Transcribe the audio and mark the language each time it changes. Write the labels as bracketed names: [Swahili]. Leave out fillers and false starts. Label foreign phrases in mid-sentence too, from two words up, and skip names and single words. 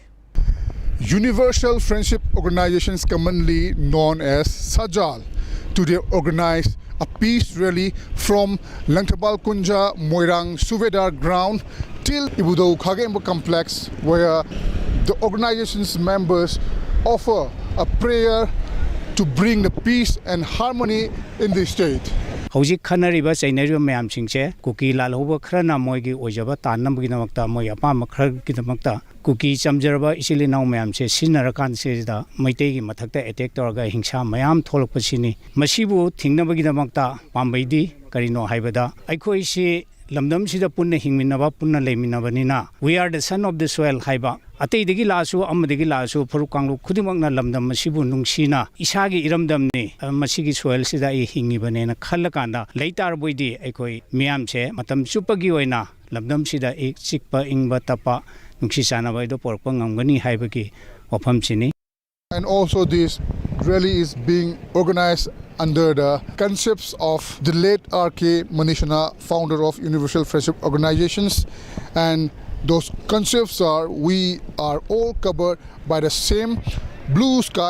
[English] Universal Friendship Organizations, commonly known as SAJAL, today organized a peace rally from Langtabal Kunja Moirang Suvedar ground till Ibudau Khagembo complex, where the organization's members offer a prayer to bring the peace and harmony in the state. [Manipuri] ꯍꯧꯖꯤꯛ ꯈꯟꯅꯔꯤꯕ ꯆꯩꯅꯔꯤꯕ ꯃꯌꯥꯝꯁꯤꯡꯁꯦ ꯀꯨꯀꯤ ꯂꯥꯜꯍꯧꯕ ꯈꯔꯅ ꯃꯣꯏꯒꯤ ꯑꯣꯏꯖꯕ ꯇꯥꯟꯅꯕꯒꯤꯗꯃꯛꯇ ꯃꯣꯏ ꯑꯄꯥꯝꯕ ꯈꯔꯒꯤꯗꯃꯛꯇ ꯀꯨꯀꯤ ꯆꯝꯖꯔꯕ ꯏꯆꯤꯜ ꯏꯅꯥꯎ ꯃꯌꯥꯝꯁꯦ ꯁꯤꯖꯤꯟꯅꯔꯀꯥꯟꯁꯤꯗ ꯃꯩꯇꯩꯒꯤ ꯃꯊꯛꯇ ꯑꯦꯇꯦꯛ ꯇꯧꯔꯒ ꯍꯤꯡꯁꯥ ꯃꯌꯥꯝ ꯊꯣꯛꯂꯛꯄꯁꯤꯅꯤ ꯃꯁꯤꯕꯨ ꯊꯤꯡꯅꯕꯒꯤꯗꯃꯛꯇ ꯄꯥꯝꯕꯩꯗꯤ ꯀꯔꯤꯅꯣ ꯍꯥꯏꯕꯗ ꯑꯩꯈꯣꯏꯁꯤ ꯂꯝꯗꯝꯁꯤꯗ ꯄꯨꯟꯅ ꯍꯤꯡꯃꯤꯟꯅꯕ ꯄꯨꯟꯅ ꯂꯩꯃꯤꯟꯅꯕꯅꯤꯅ [English] we are the son of the soil [Manipuri] ꯍꯥꯏꯕ ꯑꯇꯩꯗꯒꯤ ꯂꯥꯛꯑꯁꯨ ꯑꯃꯗꯒꯤ ꯂꯥꯛꯑꯁꯨ ꯐꯨꯔꯨꯞ ꯀꯥꯡꯂꯨꯞ ꯈꯨꯗꯤꯡꯃꯛꯅ ꯂꯝꯗꯝ ꯑꯁꯤꯕꯨ ꯅꯨꯡꯁꯤꯅ ꯏꯁꯥꯒꯤ ꯏꯔꯝꯗꯝꯅꯤ ꯃꯁꯤꯒꯤ ꯁꯣꯏꯜꯁꯤꯗ ꯑꯩ ꯍꯤꯡꯉꯤꯕꯅꯦꯅ ꯈꯜꯂꯀꯥꯟꯗ ꯂꯩꯇꯥꯔꯕꯣꯏꯗꯤ ꯑꯩꯈꯣꯏ ꯃꯤꯌꯥꯝꯁꯦ ꯃꯇꯝ ꯆꯨꯞꯄꯒꯤ ꯑꯣꯏꯅ ꯂꯝꯗꯝꯁꯤꯗ ꯆꯤꯛꯄ ꯏꯪꯕ ꯇꯞꯄ ꯅꯨꯡꯁꯤ ꯆꯥꯟꯅꯕ ꯍꯥꯏꯗꯣ ꯄꯣꯔꯛꯄ ꯉꯝꯒꯅꯤ ꯍꯥꯏꯕꯒꯤ ꯋꯥꯐꯝꯁꯤꯅꯤ. [English] And also this rally is being organized under the concepts of the late R.K. Manishana, founder of Universal Friendship Organizations, and those concepts are we are all covered by the same blue sky.